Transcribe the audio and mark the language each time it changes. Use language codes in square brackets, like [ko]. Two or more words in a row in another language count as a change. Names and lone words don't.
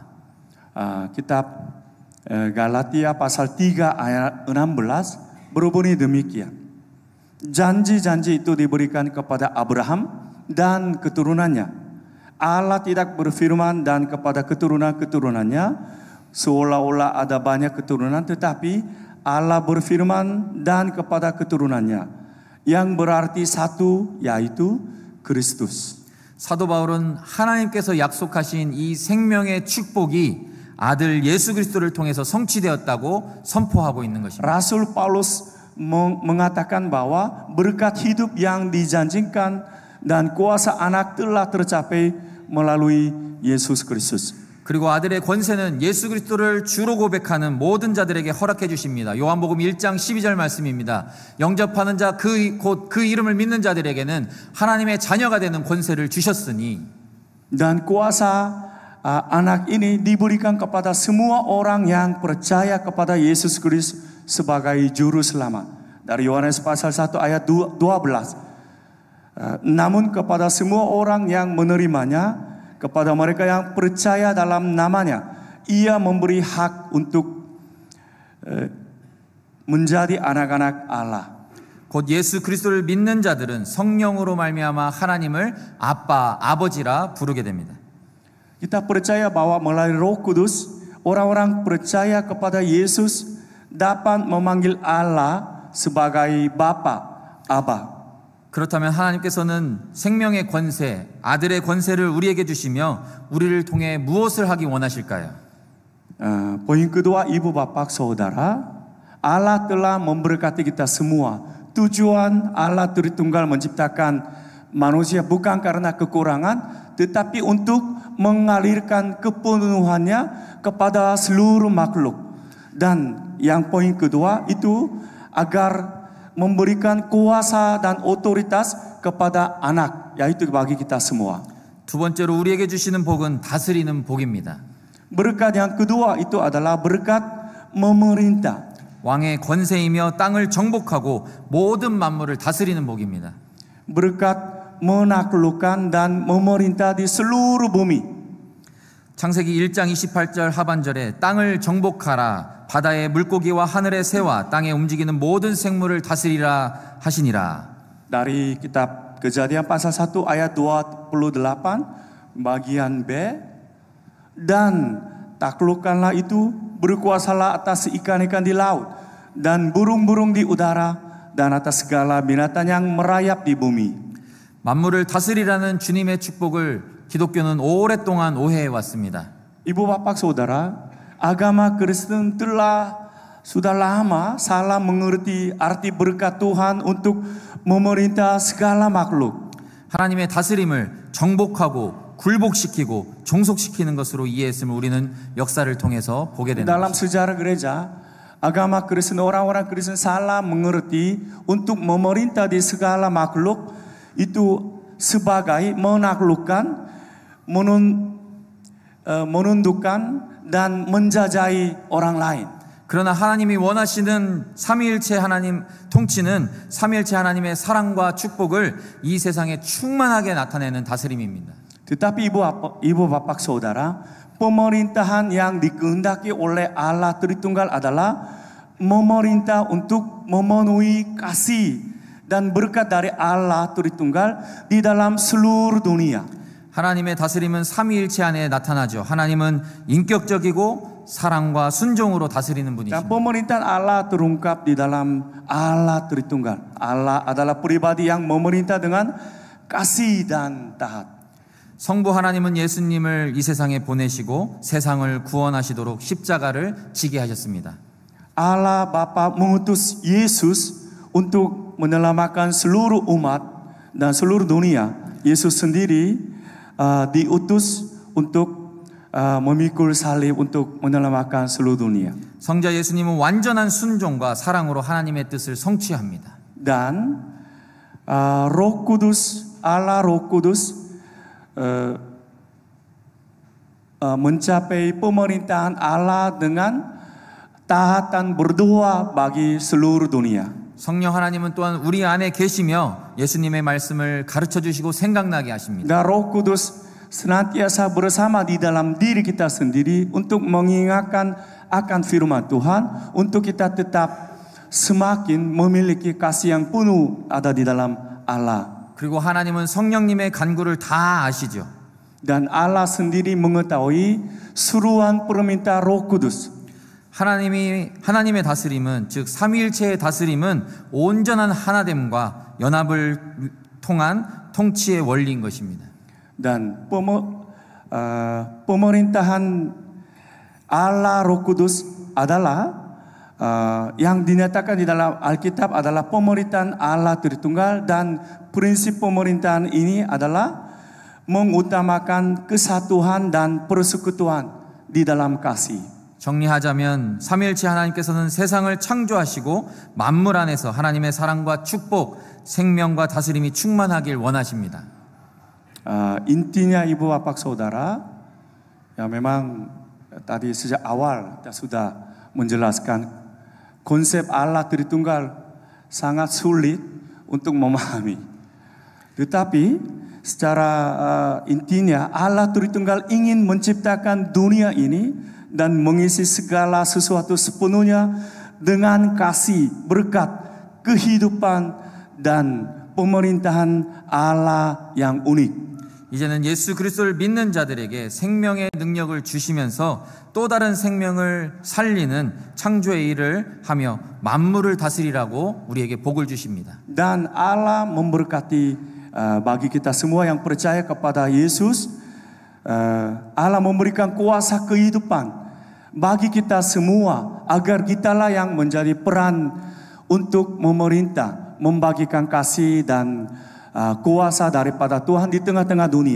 [id] Kitab Galatia pasal 3 ayat 16 berbunyi demikian. Janji-janji itu diberikan kepada Abraham dan keturunannya. Allah tidak berfirman dan kepada keturunan-keturunannya seolah-olah ada banyak keturunan, tetapi Allah berfirman dan kepada keturunannya yang berarti satu, yaitu Kristus. [ko] 사도 바울은 하나님께서 약속하신 이 생명의 축복이 아들 예수 그리스도를 통해서 성취되었다고 선포하고 있는 것입니다. [id] Rasul Paulus mengatakan bahwa berkat hidup yang dijanjikan dan kuasa anak telah tercapai melalui Yesus Kristus. [ko] 그리고 아들의 권세는 예수 그리스도를 주로 고백하는 모든 자들에게 허락해 주십니다. 요한복음 1장 12절 말씀입니다. 영접하는 자 곧 그 이름을 믿는 자들에게는 하나님의 자녀가 되는 권세를 주셨으니 [id] Dan kuasa anak ini diberikan kepada semua orang yang percaya kepada Yesus Kristus sebagai juru selamat. Dari Yohanes pasal 1 ayat 12. Namun kepada semua orang yang menerimanya, kepada mereka yang percaya dalam namanya, ia memberi hak untuk menjadi anak-anak Allah. [ko] 곧 예수 그리스도를 믿는 자들은 성령으로 말미암아 하나님을 아빠, 아버지라 부르게 됩니다. [id] Kita percaya bahwa melalui Roh Kudus, orang-orang percaya kepada Yesus dapat memanggil Allah sebagai Bapa, Aba. [ko] 그렇다면 하나님께서는 생명의 권세, 아들의 권세를 우리에게 주시며 우리를 통해 무엇을 하기 원하실까요? [id] Poin kedua, Ibu Bapak Saudara, Allah telah memberkati kita semua. Tujuan Allah Tritunggal menciptakan manusia bukan karena kekurangan, tetapi untuk mengalirkan kepenuhannya kepada seluruh makhluk. Dan yang poin kedua itu agar memberikan kuasa dan otoritas kepada anak, yaitu bagi kita semua. [ko] 두 번째로 우리에게 주시는 복은 다스리는 복입니다. [id] Berkat yang kedua itu adalah berkat memerintah. [ko] 왕의 권세이며 땅을 정복하고 모든 만물을 다스리는 복입니다. [id] Berkat menaklukkan dan memerintah di seluruh bumi. [ko] 창세기 1장 28절 하반절에 땅을 정복하라, 바다의 물고기와 하늘의 새와 땅에 움직이는 모든 생물을 다스리라 하시니라. [id] Dari kitab Kejadian pasal 1 ayat 28 bagian B, dan taklukkanlah itu, berkuasalah atas ikan-ikan di laut dan burung-burung di udara dan atas segala binatang yang merayap di bumi. [ko] 만물을 다스리라는 주님의 축복을 기독교는 오랫동안 오해해 왔습니다. [id] Ibu bapak saudara, agama Kristen sudah lama salah mengerti arti berkat Tuhan untuk memerintah segala makhluk. [ko] 하나님의 다스림을 정복하고 굴복시키고 종속시키는 것으로 이해했음을 우리는 역사를 통해서 보게 됩니다. [id] Dalam sejarah gereja, agama Kristen, orang-orang Kristen salah mengerti untuk memerintah di segala makhluk itu sebagai menaklukkan, menundukkan dan menjajahi orang lain. [ko] 그러나 하나님이 원하시는 삼위일체 하나님 통치는 삼위일체 하나님의 사랑과 축복을 이 세상에 충만하게 나타내는 다스림입니다. [id] Tetapi ibu bapak saudara, pemerintahan yang dikehendaki oleh Allah Tritunggal adalah memerintah untuk memenuhi kasih dan berkat dari Allah Tritunggal di dalam seluruh dunia. [ko] 하나님의 다스림은 삼위일체 안에 나타나죠. 하나님은 인격적이고 사랑과 순종으로 다스리는 분이십니다. [id] Dan pemerintahan Allah terungkap di dalam Allah Tritunggal. Allah adalah pribadi yang memerintah dengan kasih dan taat. [ko] 성부 하나님은 예수님을 이 세상에 보내시고 세상을 구원하시도록 십자가를 지게 하셨습니다. [id] Allah Bapa mengutus Yesus untuk menyelamatkan seluruh umat dan seluruh dunia. Yesus sendiri diutus untuk memikul salib untuk menyelamatkan seluruh dunia. [ko] 성자 예수님은 완전한 순종과 사랑으로 하나님의 뜻을 성취합니다. [id] Dan Roh Kudus, Allah Roh Kudus mencapai pemerintahan Allah dengan taat dan berdoa bagi seluruh dunia. [ko] 성령 하나님은 또한 우리 안에 계시며 예수님의 말씀을 가르쳐 주시고 생각나게 하십니다. [id] Dan Roh Kudus senantiasa bersama di dalam diri kita sendiri untuk mengingatkan akan firman Tuhan, untuk kita tetap semakin memiliki kasih yang penuh ada di dalam Allah. [ko] 그리고 하나님은 성령님의 간구를 다 아시죠. [id] Dan Allah sendiri mengetahui seruan permintaan Roh Kudus. [ko] 하나님의 다스림은, 즉 삼위일체의 다스림은 온전한 하나됨과 연합을 통한 통치의 원리인 것입니다. [id] Dan pemerintahan Allah Roh Kudus adalah yang dinyatakan di dalam Alkitab adalah pemerintahan Allah Tritunggal, dan prinsip pemerintahan ini adalah mengutamakan kesatuan dan persekutuan di dalam kasih. [ko] 정리하자면 삼위일체 하나님께서는 세상을 창조하시고 만물 안에서 하나님의 사랑과 축복, 생명과 다스림이 충만하길 원하십니다. [id] Intinya ibu bapak saudara, Ya memang tadi sejak awal kita sudah menjelaskan konsep Allah Tritunggal sangat sulit untuk memahami. Tetapi secara intinya Allah Tritunggal ingin menciptakan dunia ini dan mengisi segala sesuatu sepenuhnya dengan kasih, berkat, kehidupan dan pemerintahan Allah yang unik. [ko] 이제는 예수 그리스도를 믿는 자들에게 생명의 능력을 주시면서 또 다른 생명을 살리는 창조의 일을 하며 만물을 다스리라고 우리에게 복을 주십니다. [id] Dan Allah memberkati bagi kita semua yang percaya kepada Yesus, Allah memberikan kuasa kehidupan bagi kita semua agar kitalah yang menjadi peran untuk memerintah, membagikan kasih dan kuasa daripada Tuhan di tengah-tengah dunia.